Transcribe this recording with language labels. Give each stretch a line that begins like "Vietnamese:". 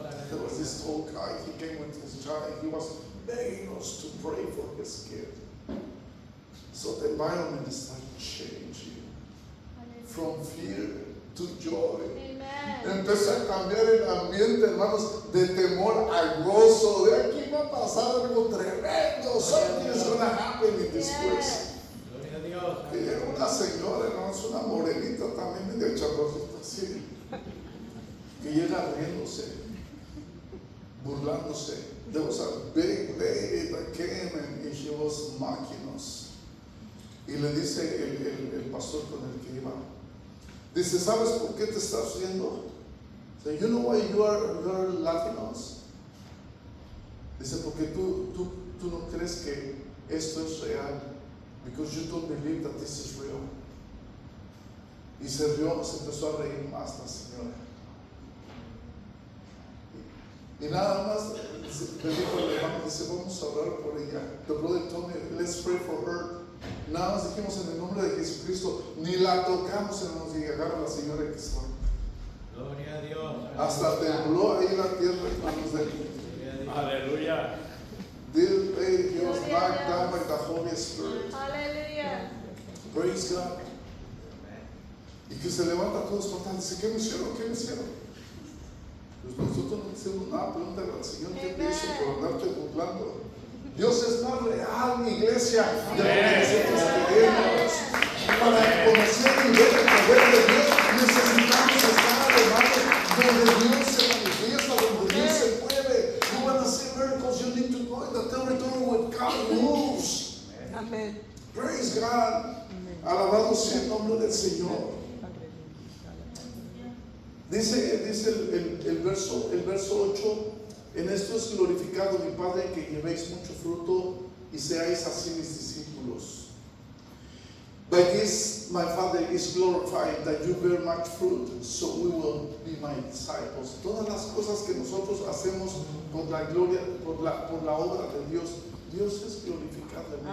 English: There was this old guy, he came with his child, he was begging us to pray for his kid. So the environment started changing from fear to joy.
Spanish: Empezó a cambiar el ambiente, hermanos, de temor a gozo. De aquí va a pasar algo tremendo.
English: Something is going to happen in this place.
Spanish: Y llega una señora, hermanos, una morenita también medio chaparrita así, que llega riéndose, burlándose.
English: There was a big lady that came and she was mocking us.
Spanish: Y le dice el pastor con el que iba, dice, ¿sabes por qué te estás riendo?
English: So, you know why you are laughing at us?
Spanish: Dice, porque tú no crees que esto es real.
English: Because you don't believe that this is real.
Spanish: Y se rió, se empezó a reír más la señora. Y nada más le dijo al hermano, dice, vamos a orar por ella.
English: The brother told me, let's pray for her.
Spanish: Nada más dijimos en el nombre de Jesucristo, ni la tocamos, hermanos, y agarra a la señora que estaba. Gloria a Dios. Hasta tembló ahí la tierra, hermanos. Aleluya.
English: This lady was knocked down by the Holy Spirit. Aleluya. Praise God.
Spanish: Y que se levanta todos espantados. Dice, ¿qué me hicieron? ¿Qué me hicieron? Pues nosotros no hicimos nada. Pregúntale al Señor qué te hizo por andarte burlando. Dios es más real, mi iglesia, de lo que nosotros queremos. Para conocer y ver el poder de Dios, necesitamos estar, hermanos, donde Dios se manifiesta, donde Dios se mueve.
English: You want to see miracles, you need to go in the territory where God moves.
Spanish: Amén.
English: Praise God.
Spanish: Alabado sea el nombre del Señor. Dice el verso 8, en esto es glorificado mi Padre, que llevéis mucho fruto y seáis así mis discípulos.
English: By this my Father is glorified, that you bear much fruit, so we will be my disciples.
Spanish: Todas las cosas que nosotros hacemos por la gloria, por la obra de Dios, Dios es glorificado en ellos.